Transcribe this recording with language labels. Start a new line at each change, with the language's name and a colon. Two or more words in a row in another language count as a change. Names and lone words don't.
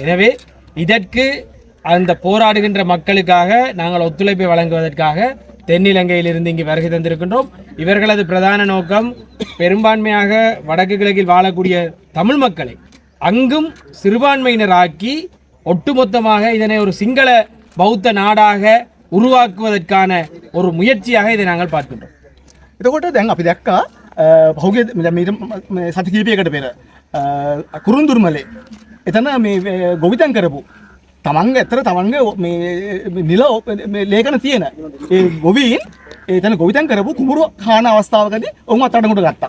Tamil: எனவே இதற்கு அந்த போராடுகின்ற மக்களுக்காக நாங்கள் ஒத்துழைப்பை வழங்குவதற்காக தென்னிலங்கையிலிருந்து இங்கு வருகை தந்திருக்கின்றோம். இவர்களது பிரதான நோக்கம் பெரும்பான்மையாக வடக்கு கிழக்கில் வாழக்கூடிய தமிழ் மக்களை அங்கும் சிறுபான்மையினராக்கி ஒட்டுமொத்தமாக இதனை ஒரு சிங்கள பௌத்த நாடாக உருவாக்குவதற்கான ஒரு முயற்சியாக இதை நாங்கள் பார்க்கின்றோம்.
Sinhala: එතකොට දැන් අපි දැක්කා පහුගිය සති කිහිපයකට පෙර කුරුන්දුරුමලේ එතන මේ ගොවිතැන් කරපු තමන්ගේ ඇත්තට තමන්ගේ මේ නිල ලේඛන තියෙන ඒ ගොවීන් එතන ගොවිතැන් කරපු කුඹුරු කාන අවස්ථාවකදී ඔවුන් අත්අඩංගුවට ගත්තා.